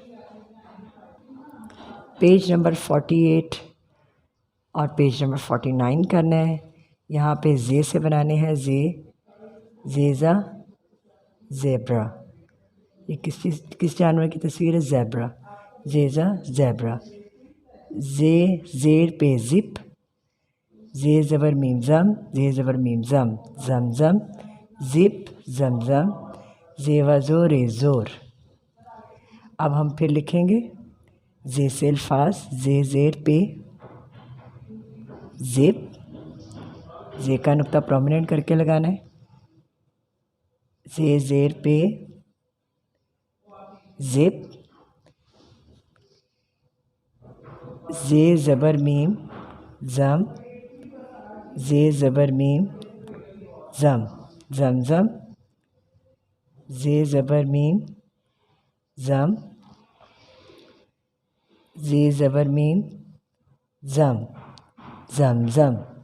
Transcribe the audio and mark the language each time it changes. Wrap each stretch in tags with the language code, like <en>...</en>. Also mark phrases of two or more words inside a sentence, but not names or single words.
<ur>پیج نمبر 48 اور پیج نمبر 49 کرنا ہے۔ یہاں پہ زے سے بنانے ہیں، زیزا، زیبرا۔ یہ کس جانور کی تصویر ہے؟ زیبرا، زیزا زیبرا۔ زے زیر پہ زپ، زے زبر میم زم، زے زبر میم زم، زم زم، زپ، زم زم، زیوا زور زور۔ اب ہم پھر لکھیں گے زے سے الفاظ، زے زیر پہ زپ، زے کا نقطہ پرومیننٹ کر کے لگانا ہے، زے زیر پہ زپ، زے زبر میم زم، زے زبر میم زم، زم زم، زے زبر میم زم، زے زبر میم زم، زم زم۔</ur>